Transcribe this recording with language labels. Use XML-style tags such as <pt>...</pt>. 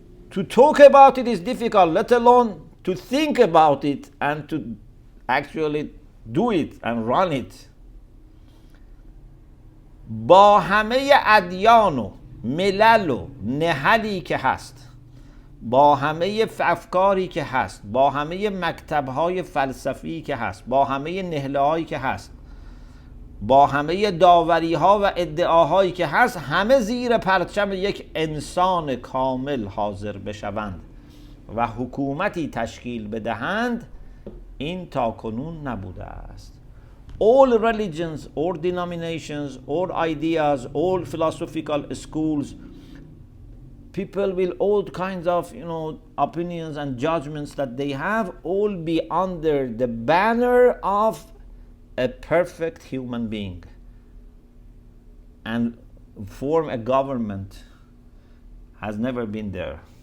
<en>To talk about it is difficult, let alone to think about it and to actually do it and run it.</en> <fa>با همه ادیان و ملل و نهلی که هست، با همه افکاری که هست، با همه مکتب‌های فلسفی که هست، با همه نهله‌هایی که هست، با همه داوری‌ها و ادعاهایی که هست، همه زیر پرچم یک انسان کامل حاضر بشوند و حکومتی تشکیل بدهند، این تاکنون نبوده است.</fa> <en>All religions, all denominations, all ideas, all philosophical schools, people will all kinds of opinions and judgments that they have all be under the banner of a perfect human being and form a government has never been there.</en>